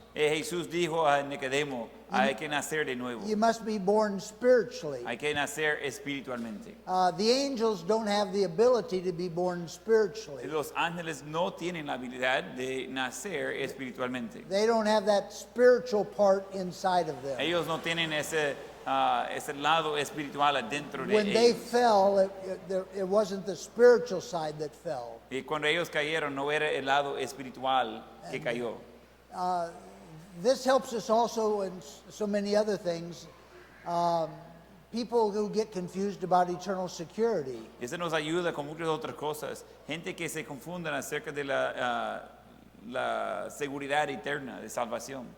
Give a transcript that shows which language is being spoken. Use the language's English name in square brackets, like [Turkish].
[Spanish] Jesús dijo a Nicodemo, hay que nacer de nuevo. [English] You must be born spiritually. [Spanish] Hay que nacer espiritualmente. [English] The angels don't have the ability to be born spiritually. [Spanish] Los ángeles no tienen la habilidad de nacer espiritualmente. [English] They don't have that spiritual part inside of them. [Spanish] Ellos no tienen ese lado espiritual adentro de [English] When they [Spanish] ellos. [English] fell, it wasn't the spiritual side that fell. [Spanish] Y cuando ellos cayeron, no era el lado espiritual que cayó. [English] This helps us also in so many other things. People who get confused about eternal security. [Spanish] Eso nos ayuda con muchas otras cosas. Gente que se confunden acerca de la seguridad eterna de salvación.